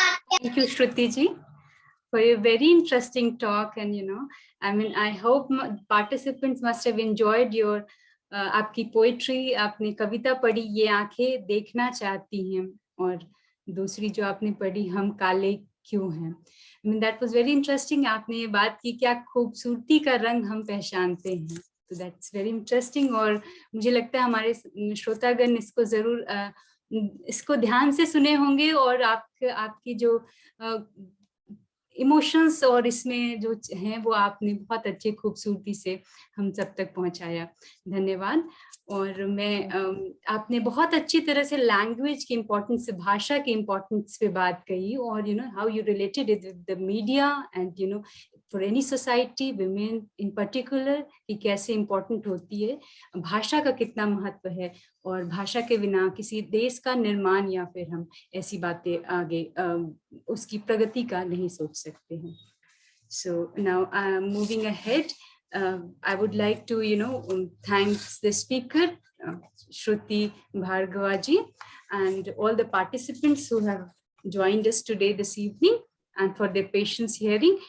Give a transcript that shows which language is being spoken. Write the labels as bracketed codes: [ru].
[en] Thank you, Shruti ji, for a very interesting talk. And, I mean, I hope participants must have enjoyed your [hi] आपकी poetry, आपने कविता पढ़ी, ये आंखें देखना चाहती हैं, और दूसरी जो आपने पढ़ी, हम काले क्यों हैं। [en] I mean, that was very interesting. [hi] आपने ये बात की, क्या खूबसूरती का रंग हम पहचानते हैं, तो [en] that's very interesting। [hi] और मुझे लगता है हमारे श्रोतागण इसको जरूर इसको ध्यान से सुने होंगे, और आपकी जो इमोशंस और इसमें जो हैं वो आपने बहुत अच्छे खूबसूरती से हम सब तक पहुंचाया। धन्यवाद। और मैं आपने बहुत अच्छी तरह से लैंग्वेज की इम्पोर्टेंस से, भाषा की इम्पोर्टेंस पे बात कही, और [en] how you related it with the media and for any society, women in particular, [hi] कि कैसे इम्पोर्टेंट होती है, भाषा का कितना महत्व है, और भाषा के बिना किसी देश का निर्माण या फिर हम ऐसी बातें आगे उसकी प्रगति का नहीं सोच सकते हैं। [en] So now moving ahead, I would like to thank the speaker, Shruti Bhargavaji, and all the participants who have joined us today this evening, and for their patience hearing.